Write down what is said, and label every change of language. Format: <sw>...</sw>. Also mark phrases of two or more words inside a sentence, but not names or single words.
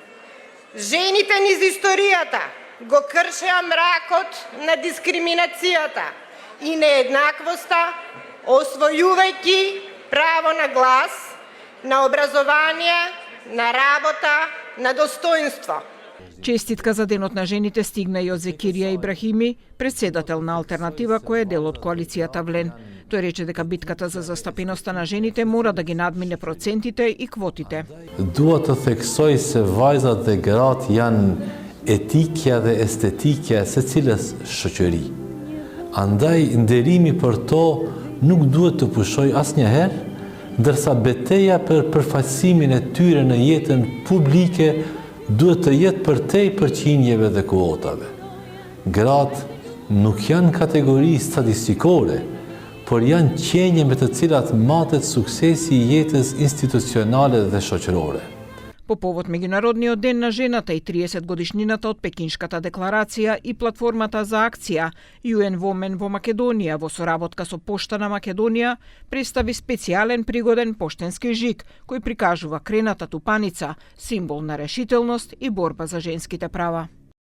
<mk>Жените низ историјата го кршеа мракот на дискриминацијата и нееднаквоста, освојувајќи право на глас, на образование, на работа, на достоинство. Честитка за денот на жените стигна и од Зекирија Ибрахими, председател на Алтернатива кој е дел од коалицијата Влен. Тој рече дека битката за застапеноста на жените мора да ги надмине процентите и квотите.</mk> <sq>Dua të theksoj se vajzat dhe gratë janë etikja dhe estetikja e secilës shoqëri. Andaj nderimi për to nuk duhet të pushoj asnjëherë, ndërsa betejë për përfaqësimin e tyre në jetën publike duhet të jetë përtej përqindjeve dhe kuotave. Gratë nuk janë kategori statistikore, por janë qenje me të cilat matet suksesi i jetës institucionale dhe shoqërore.</sq> <mk>По повод Меѓународниот ден на жената и 30 годишнината од Пекиншката декларација и платформата за акција UN Women во Македонија во соработка со Пошта на Македонија представи специјален пригоден поштенски жиг кој прикажува крената тупаница, символ на решителност и борба за женските права.</mk>